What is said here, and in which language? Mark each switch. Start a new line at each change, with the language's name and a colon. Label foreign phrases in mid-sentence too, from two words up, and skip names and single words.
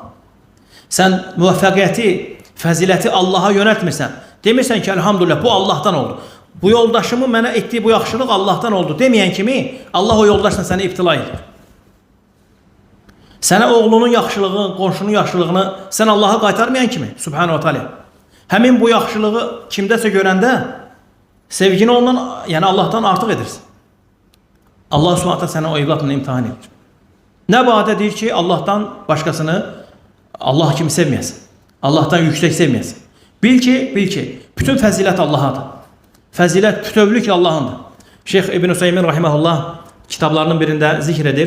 Azerbaijani: Sən müvəffəqiyyəti, fəziləti Allaha yönəltmirsən. Demirsən ki, elhamdülillah, bu Allahdan oldu. Bu yoldaşımın mənə etdiyi bu yaxşılıq Allahdan oldu deməyən kimi Allah o yoldaşla səni ibtila edir. Sənə oğlunun yaxşılığını, qonşunun yaxşılığını sən Allaha qaytarmayan kimi,
Arabic: سبحانه وتعالى.
Azerbaijani: Həmin bu yaxşılığı kimdəsə görəndə sevgini ondan, yəni Allahdan artıq edirsən. Allah
Arabic: سبحانه وتعالى
Azerbaijani: səni o evladla imtihan edir. Nə badə deyir ki, Allahdan başqasını Allah kimi sevməyəsən. Allahdan yüksək sevməyəsən. Bil ki, bütün fəzilət Allahadır. Fəzilət bütövlük Allahındır. Şeyx İbn Hüseymin rahimehullah kitablarının birində zikr edir.